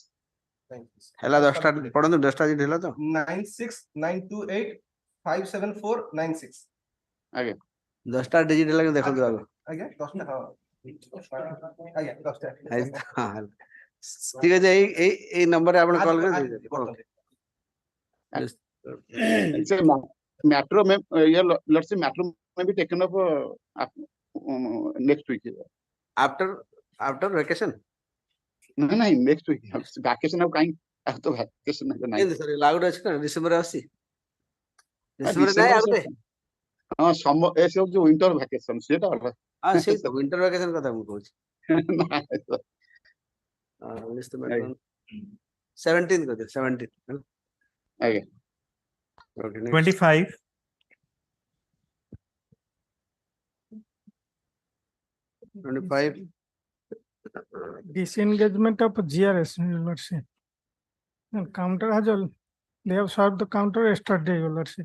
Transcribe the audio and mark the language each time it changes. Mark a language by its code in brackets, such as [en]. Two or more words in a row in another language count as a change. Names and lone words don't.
[or] ହେଲା 10ଟା ପଢନ୍ତୁ 10ଟା ଜିଟ୍ ହେଲା ତ 9692857496 ଆଜ୍ଞା 10ଟା ଡିଜିଟ୍ ହେଲା ଦେଖନ୍ତୁ ଆଗ ଆଜ୍ଞା 10ଟା ହଁ ଆଜ୍ଞା 10ଟା ଠିକ ଅଛି ଏଇ ନମ୍ବରରେ ଆପଣ କଲ୍ କରି [en] matter may let's say matter may be taken up next week after vacation no next week vacation of kind after vacation [or] ସରି ଲାଗୁଡ ଅଛି ନା ଡିସେମ୍ବର ଆସି ଡିସେମ୍ବର ନାଇଁ ଆଉଟେ ହଁ ସମ ଏ ସବୁ ଯୋଉ [en] winter vacation [or] ସେଟା ଅଲଗା ହଁ ସେଇ ତ [en] winter vacation [or] କଥା ମୁଁ କହୁଛି [en] list the matter on 17th [or] କରିଦିଅ 17th ଆଜ୍ଞା [en] okay 25. Twenty-five. Disengagement of GRS, Lordship. And counter has all, they have served the counter yesterday, your lordship.